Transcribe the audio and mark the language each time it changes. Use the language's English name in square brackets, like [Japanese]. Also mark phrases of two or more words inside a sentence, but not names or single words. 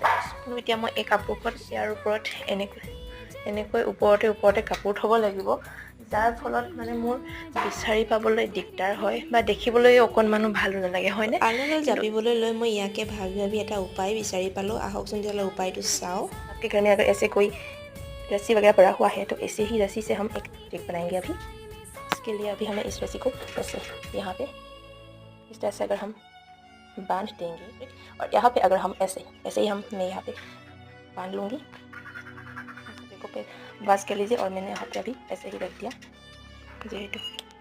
[Assamese] কিন্তু এতিয়া মই এই কাপোৰখন ইয়াৰ ওপৰত এনেকৈ ওপৰতে কাপোৰ থ'ব লাগিব, যাৰ ফলত মানে মোৰ বিচাৰি পাবলৈ দিগদাৰ হয় বা দেখিবলৈ অকণমানো ভালো নালাগে, হয়নে? আলনাডাল জাপিবলৈ লৈ মই ইয়াকে ভাবি এটা উপায় বিচাৰি পালোঁ। আহকচোন তেতিয়াহ'লে উপায়টো চাওঁ। [Hindi] आपके घर में अगर ऐसे कोई रस्सी वगैरह पड़ा हुआ है तो ऐसे ही रस्सी से हम एक ट्रिक बनाएंगे अभी। इसके लिए अभी हमें इस रस्सी को ऐसे यहाँ पे इस तरह से अगर हम बांध देंगे, और यहाँ पे अगर हम ऐसे ही मैं यहाँ पे बांध लूँगी, देखो पे बस कर लीजिए, और मैंने यहाँ पे अभी ऐसे ही रख दिया।